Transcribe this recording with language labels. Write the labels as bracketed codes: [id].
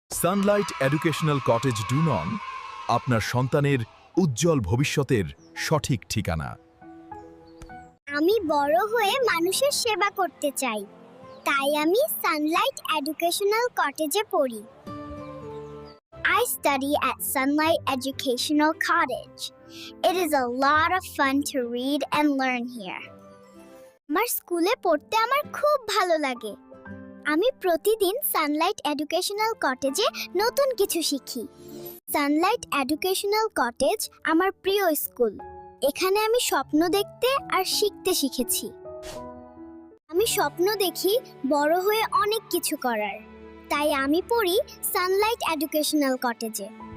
[bn] Sunlight educational cottage ডুনন, আপনার সন্তানের উজ্জ্বল ভবিষ্যতের সঠিক ঠিকানা। আমি বড় হয়ে মানুষের সেবা করতে চাই, তাই আমি সানলাইট এডুকেশনাল কটেজে পড়ি। [en] I study at Sunlight Educational Cottage. It is a lot of fun to read and learn here. [bn] আমার স্কুলে পড়তে আমার খুব ভালো লাগে। আমি প্রতিদিন সানলাইট এডুকেশনাল কটেজে নতুন কিছু শিখি। সানলাইট এডুকেশনাল কটেজ আমার প্রিয় স্কুল। এখানে আমি স্বপ্ন দেখতে আর শিখতে শিখেছি। আমি স্বপ্ন দেখি বড় হয়ে অনেক কিছু করার, তাই আমি পড়ি সানলাইট এডুকেশনাল কটেজে।